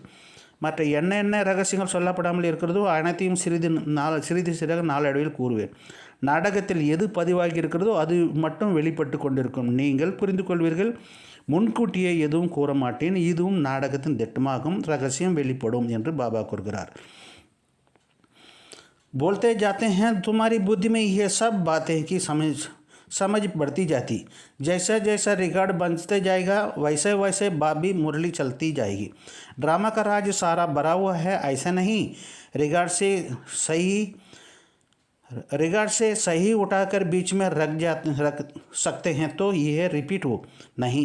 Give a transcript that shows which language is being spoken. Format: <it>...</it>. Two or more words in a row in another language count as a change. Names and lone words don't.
<ta>மற்ற என்ன ரகசியங்கள் சொல்லப்படாமல் இருக்கிறதோ அனைத்தையும் சிறிதாக நாளடைவில் கூறுவேன். நாடகத்தில் எது பதிவாகி இருக்கிறதோ அது மட்டும் வெளிப்பட்டு கொண்டிருக்கும். நீங்கள் புரிந்து கொள்வீர்கள். முன்கூட்டியே எதுவும் கூற மாட்டேன். இதுவும் நாடகத்தின் திட்டமாகும். ரகசியம் வெளிப்படும் என்று பாபா கூறுகிறார்.</ta> <hi>बोलते जाते हैं तुम्हारी बुद्धि में ये सब बातें की समझ बढ़ती जाती। जैसा जैसा रिकॉर्ड बनते जाएगा वैसे वैसे बाबी मुरली चलती जाएगी। ड्रामा का राज सारा भरा हुआ है ऐसा नहीं। सही रिकॉर्ड से सही उठाकर बीच में रख सकते हैं तो यह रिपीट हो नहीं।</hi>